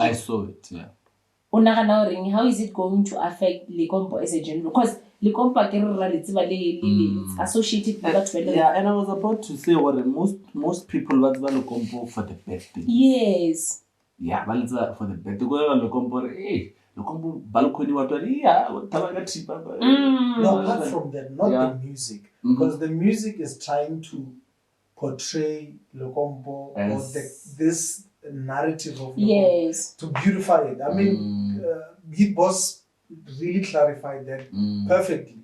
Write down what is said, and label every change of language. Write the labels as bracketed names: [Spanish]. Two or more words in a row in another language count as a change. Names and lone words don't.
[English] I saw it, yeah. How is it going to affect Lekompo as a general? Because Lekompo it's associated with that. Yeah, and I was about to say what most people want Lekompo for the bad thing. Yes. Yeah, but it's for the bad thing. Lekompo, hey, Lekompo balcony No, apart from that, not the music, because the music is trying to portray Lekompo or this narrative of Lekompo to beautify it. I mean, Hit Boss really clarified that perfectly.